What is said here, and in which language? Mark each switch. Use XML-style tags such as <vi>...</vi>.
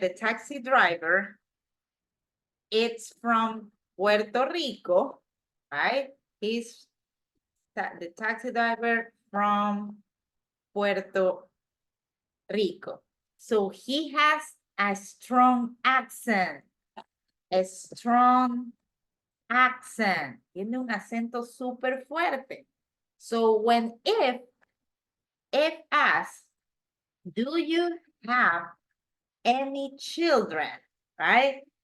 <en>The taxi driver, it's from Puerto Rico, right? He's the taxi driver from Puerto Rico. So he has a strong accent. A strong accent.</en> <es>Tiene un acento súper fuerte.</es> <en>So when if asks, do you have any children, right?</en>